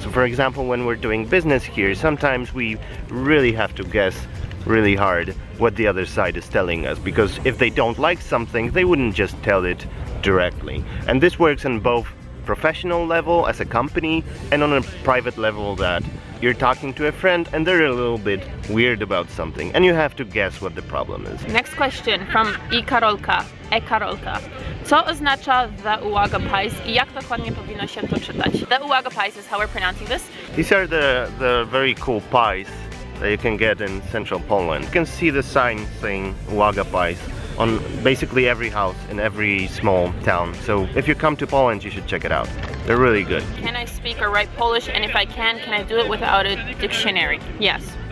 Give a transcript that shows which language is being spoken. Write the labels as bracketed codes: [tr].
[en] So for example, when we're doing business here, sometimes we really have to guess really hard what the other side is telling us, because if they don't like something, they wouldn't just tell it directly. And this works on both professional level as a company and on a private level, that you're talking to a friend and they're a little bit weird about something and you have to guess what the problem is. Next question from Karolka. [pl] Co oznacza the Waga pies i jak dokładnie powinno się to czytać? [en] The Waga pies is how we're pronouncing this. These are the very cool pies that you can get in central Poland. You can see the sign saying Waga pies on basically every house in every small town. So if you come to Poland, you should check it out. They're really good. Can I speak or write Polish? And if I can I do it without a dictionary? Yes.